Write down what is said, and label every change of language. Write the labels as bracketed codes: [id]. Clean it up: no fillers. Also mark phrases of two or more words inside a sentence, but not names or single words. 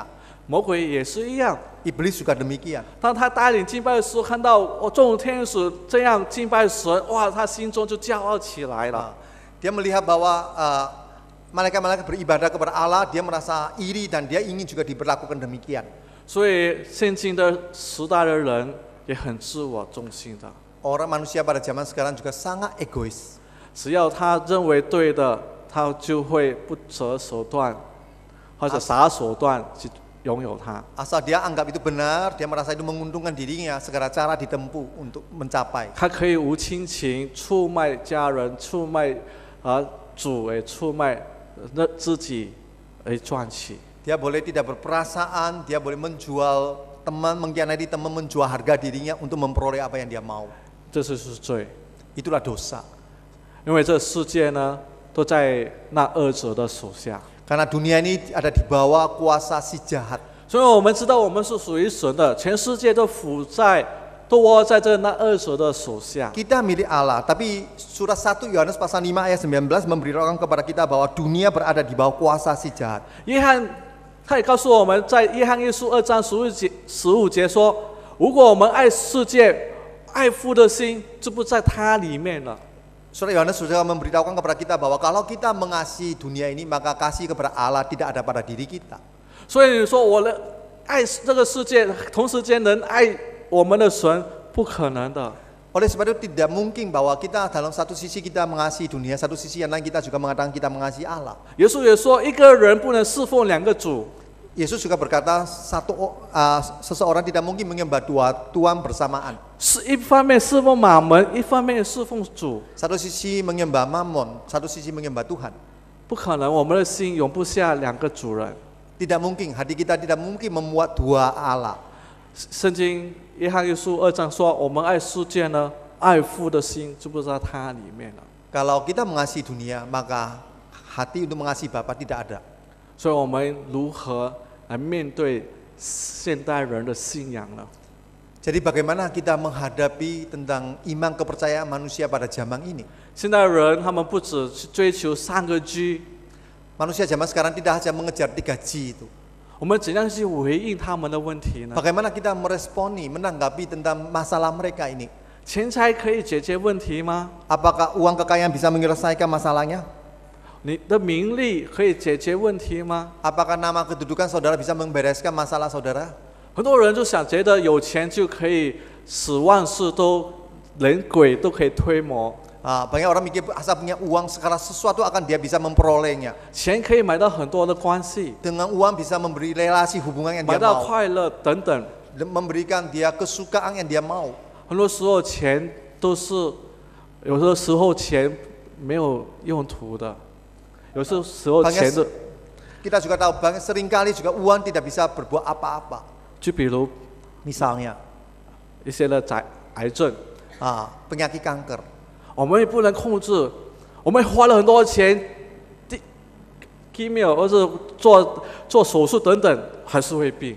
[zh] 魔鬼也是一样， [id] Iblis juga demikian. [zh] 当他带领敬拜的时候，看到众天使这样敬拜神，哇，他心中就骄傲起来了。 [id] Dia melihat bahwa malaikat-malaikat beribadah kepada Allah, dia merasa iri dan dia ingin juga diperlakukan demikian. [zh] 所以现今的时代的人也很自我中心的， [id] Orang manusia pada zaman sekarang juga sangat egois. [zh] 只要他认为对的，他就会不择手段或者啥手段去拥有它。 [id] Asal dia anggap itu benar, dia merasa itu menguntungkan dirinya, segala cara ditempuh untuk mencapai. [zh] 他可以无亲情出卖家人，出卖主，出卖自己而赚取。 [id] Dia boleh tidak berperasaan, dia boleh menjual teman, mengkhianati teman, menjual harga dirinya untuk memperoleh apa yang dia mau. [zh] 这就是罪， [id] Itulah dosa. [zh] 因为这世界呢都在那恶者的手下。 [id] Karena dunia ini ada di bawah kuasa si jahat. [zh] 所以我们知道我们是属于神的，全世界都窝在这那恶者的手下。 [id] Kita milik Allah, tapi surat 1 Yohanes pasal 5 ayat 19 memberitakan kepada kita bahwa dunia berada di bawah kuasa si jahat. [zh] 约翰他也告诉我们，在约翰一书2章15节说，如果我们爱世界，爱父的心就不在它里面了。 [id] Surat Yohanes sudah memberitahukan kepada kita bahwa kalau kita mengasihi dunia ini, maka kasih kepada Allah tidak ada pada diri kita. [zh] 所以你说我的爱这个世界，同时间能爱我们的神，不可能的。 [id] Oleh sebab itu tidak mungkin bahwa kita dalam satu sisi kita mengasihi dunia, satu sisi yang lain kita juga mengatakan kita mengasihi Allah. [zh] 耶稣也说，一个人不能侍奉两个主。 [id] Yesus juga berkata seseorang tidak mungkin menyembah dua tuan bersamaan. [zh] 是一方面侍奉马门，一方面侍奉主， [id] Satu sisi menyembah Mammon, satu sisi menyembah Tuhan. [zh] 不可能，我们的心容不下两个主人。 [id] Tidak mungkin, hati kita tidak mungkin memuat dua Allah. [zh] 圣经约翰一书2章说，我们爱世界呢，爱父的心就不在它里面了。 [id] Kalau kita mengasihi dunia, maka hati untuk mengasihi Bapa tidak ada. [zh] 所以我们如何来面对现代人的信仰呢？ [id] Jadi bagaimana kita menghadapi tentang iman kepercayaan manusia pada zaman ini? [zh] 现代人他们不只去追求3个 G， [id] Manusia zaman sekarang tidak hanya mengejar 3G itu. [zh] 我们怎样去回应他们的问题呢？ [id] Bagaimana kita meresponi, menanggapi tentang masalah mereka ini? [zh] 钱财可以解决问题吗？ [id] Apakah uang kekayaan bisa menyelesaikan masalahnya? [zh] 你的名利可以解决问题吗？ [id] Apakah nama kedudukan saudara bisa membereskan masalah saudara? [zh] 很多人就觉得有钱就可以使万事都连鬼都可以推磨， [id] Banyak orang mikir asal punya uang segala sesuatu akan dia bisa memperolehnya. [zh] 钱可以买到很多的关系， [id] Dengan uang bisa memberi relasi hubungan yang [zh] 买 [id] dia [zh] 到 [id] mau, [zh] 快乐等等。 [id] memberikan dia kesukaan yang dia mau. [zh] 很多时候钱都是，有的时候钱没有用途的，有的时候钱的， [id] Kita juga tahu seringkali juga uang tidak bisa berbuat apa-apa. [zh] 就比如 [id] Misalnya [zh] 一些的癌症， [id] penyakit kanker. [zh] 我们也不能控制，我们花了很多钱，chemo 或者做手术等等，还是会病。